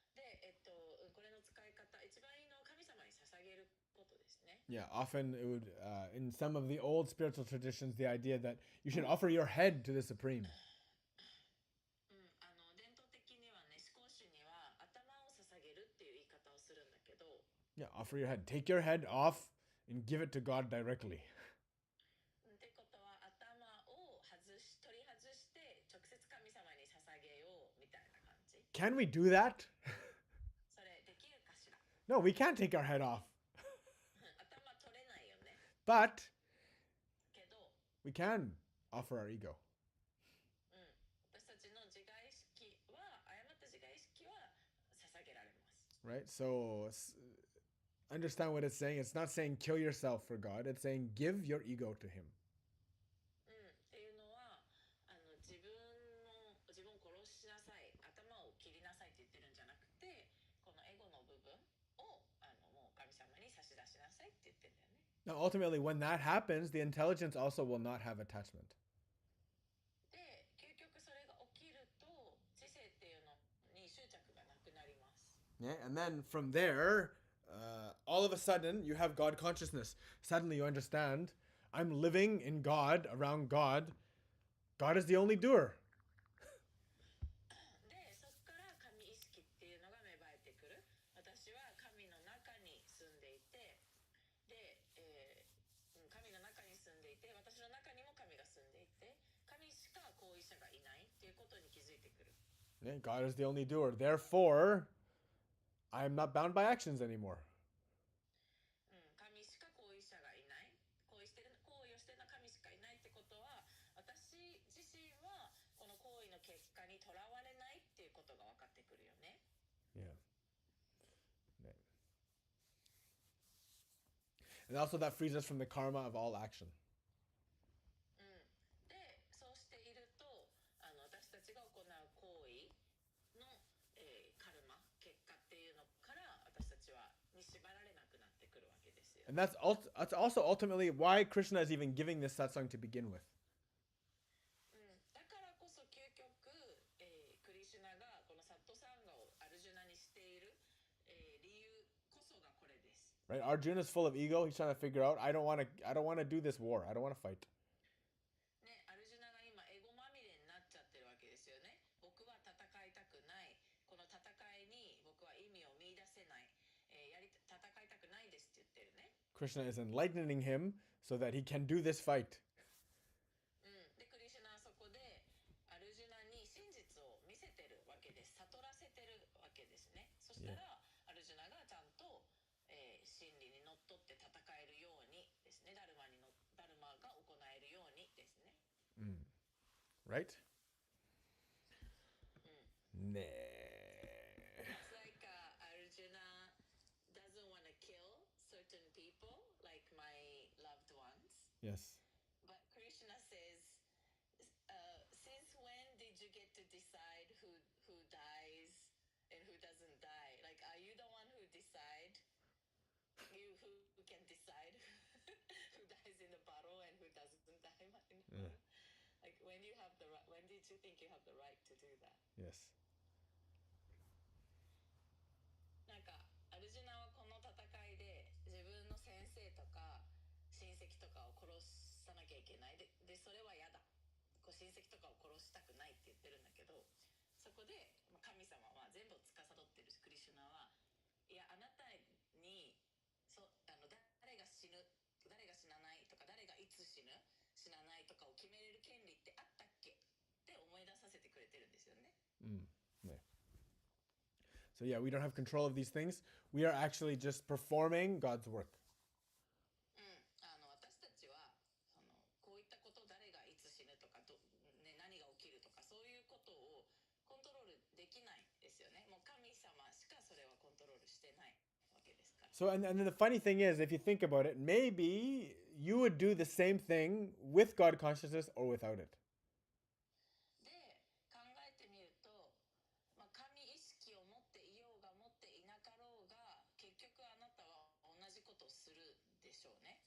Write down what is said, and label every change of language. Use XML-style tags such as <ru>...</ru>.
<ja>で、これの使い方、一番いいのは神様に捧げることですね。</ja> <en>Yeah, often it would, in some of the old spiritual traditions, the idea that you should offer your head to the Supreme.</en> <ja>伝統的にはね、思考主には頭を捧げるっていう言い方をするんだけど、</ja> <en>Yeah, offer your head. Take your head off and give it to God directly.</en> <ja>ってことは頭を取り外して直接神様に捧げようみたいな感じ。</ja> <en>Can we do that?</en> <ja>それできるかしら？</ja> <en>No, we can't take our head off.</en> <ja>頭取れないよね。</ja> <en>But</en> <ja>けど、</ja> <en>we can offer our ego.</en> <ja>私たちの自我意識は、誤った自我意識は捧げられます。</ja> <en>Right? So understand what it's saying. It's not saying kill yourself for God. It's saying give your ego to Him.</en> <ja>っていうのは自分を殺しなさい、頭を切りなさいって言ってるんじゃなくて、このエゴの部分をもう神様に差し出しなさいって言ってるんだよね。</ja> <en>Now, ultimately, when that happens, the intelligence also will not have attachment.</en> <ja>で、究極それが起きると知性っていうのに執着がなくなります。</ja> <en>Okay? And then from there, all of a sudden, you have God consciousness. Suddenly you understand, I'm living in God, around God. God is the only doer.</en> <ja>で、そこから神意識っていうのが芽生えてくる。私は神の中に住んでいて、で、神の中に住んでいて、私の中にも神が住んでいて、神しか行為者がいないっていうことに気づいてくる。</ja> <en>Okay? God is the only doer. Therefore, I'm not bound by actions anymore.</en> <ja>神しか行為者がいない。行為をしているのは神しかいないってことは、私自身はこの行為の結果にとらわれないっていうことが分かってくるよね。</ja> <en>Yeah. And also that frees us from the karma of all action.</en> <ja>で、そうしていると、私たちが行う行為の、カルマ、結果っていうのから私たちに縛られなくなってくるわけですよ。</ja> <en>And that's also ultimately why Krishna is even giving this satsang to begin with.</en> <ja>だからこそ究極、クリシュナがこのサットサンガをアルジュナにしている、理由こそがこれです。</ja> <en>Right? Arjuna is full of ego. He's trying to figure out, I don't want to do this war. I don't want to fight.</en> <ja>ね、アルジュナが今エゴまみれになっちゃってるわけですよね。僕は戦いたくない。この戦いに僕は意味を見出せない。戦いたくないですって言ってるね。</ja> <en>Krishna is enlightening him so that he can do this fight.</en> <ja>で、クリシュナはそこでアルジュナに真実を見せてるわけです。悟らせてるわけですね。そしたら、アルジュナがちゃんと、真理にのっとって戦えるようにですね。ダルマが行えるようにですね。</ja> <en>Right? Nah. It's like Arjuna doesn't want to kill certain people, like my loved ones. Yes. But Krishna says, since when did you get to decide who dies and who doesn't die? Like, are you the one who decide? You who can decide who dies in the battle and who doesn't die in the battle? Like, when did you think you have the right to do that? Yes.</en> <ja>なんかアルジュナはこの戦いで自分の先生とか親戚とかを殺さなきゃいけないでそれは嫌だ。こう親戚とかを殺したくないって言ってるんだけど、そこで神様は全部を司っているクリシュナはいやあなたに誰が死ぬ誰が死なないとか誰がいつ死ぬ死なないとかを決めれる権利ってあったっけって思い出させてくれてるんですよね。</ja> <en>Yeah. So yeah, we don't have control of these things. We are actually just performing God's work.</en> <ja>私たちはこういったこと誰がいつ死ぬとか何が起きるとかそういうことをコントロールできないですよね。もう神様しかそれはコントロールしてないわけですから。</ja> <en>So and then the funny thing is, if you think about it, maybe you would do the same thing with God consciousness or without it.</en> <ja>で考えてみると、神意識を持っていようが持っていなかろうが結局あなたは同じことをするでしょうね。</ja>